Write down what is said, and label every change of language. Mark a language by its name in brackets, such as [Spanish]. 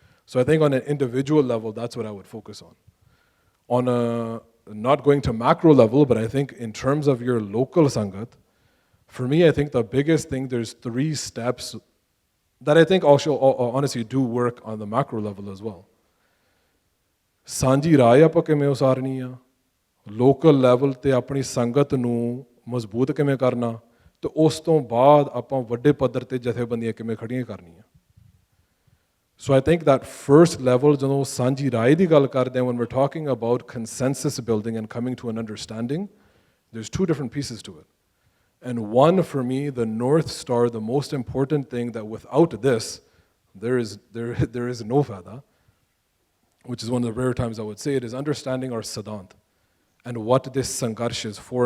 [English] So I think on an individual level, that's what I would focus on. On a, not going to macro level, but I think in terms of your local sangat, for me, I think the biggest thing, there's 3 steps that I think also honestly do work on the macro level as well. [Punjabi] ਸਾਂਝੀ ਰਾਏ ਆਪਾਂ ਕਿਵੇਂ ਉਸਾਰਨੀ ਆ, local level ਤੇ ਆਪਣੀ ਸੰਗਤ ਨੂੰ ਮਜ਼ਬੂਤ ਕਿਵੇਂ ਕਰਨਾ, ਤੇ ਉਸ ਤੋਂ ਬਾਅਦ ਆਪਾਂ ਵੱਡੇ ਪੱਧਰ ਤੇ ਜਥੇਬੰਦੀਆਂ ਕਿਵੇਂ ਖੜੀਆਂ ਕਰਨੀਆਂ. [English] So I think that first level, [Punjabi] ਜਦੋਂ ਸਾਂਝੀ ਰਾਏ ਦੀ ਗੱਲ ਕਰਦੇ ਹਾਂ, [English] when we're talking about consensus building and coming to an understanding, there's 2 different pieces to it. And one, for me, the North Star, the most important thing that without this, there is no fada, which is one of the rare times I would say it, is understanding our Siddhant and what this Sangarsh is for.